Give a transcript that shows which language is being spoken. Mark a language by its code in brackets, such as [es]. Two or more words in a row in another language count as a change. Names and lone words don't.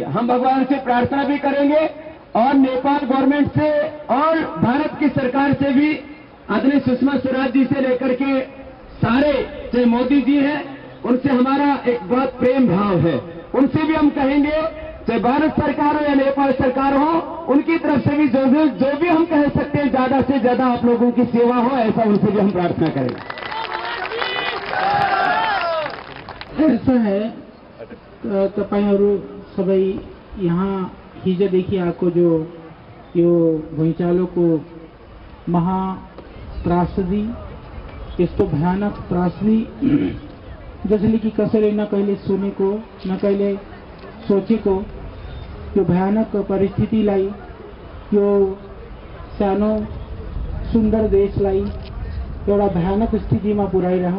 [hi] हम भगवान से प्रार्थना भी करेंगे और नेपाल गवर्नमेंट से और भारत की सरकार से भी, आदरणीय सुषमा स्वराज जी से लेकर के सारे, चाहे मोदी जी हैं, उनसे हमारा एक बहुत प्रेम भाव है। उनसे भी हम कहेंगे, चाहे भारत सरकार हो या नेपाल सरकार हो, उनकी तरफ से भी जो भी हम कह सकते हैं, ज्यादा से ज्यादा आप लोगों की सेवा हो, ऐसा उनसे भी हम प्रार्थना करेंगे। [ne] ऐसा है तपाईहरु सबै यहाँ हिजोदेखि आएको जो यो भुइँचालोको महात्रासदी, यस्तो भयानक त्रासदी जसले कि कसैले न कहिले सुनेको न कहिले सोचेको यो भयानक परिस्थितिलाई, यो सानो सुन्दर देशलाई एउटा भयानक स्थितिमा पुर्याइरह्यो।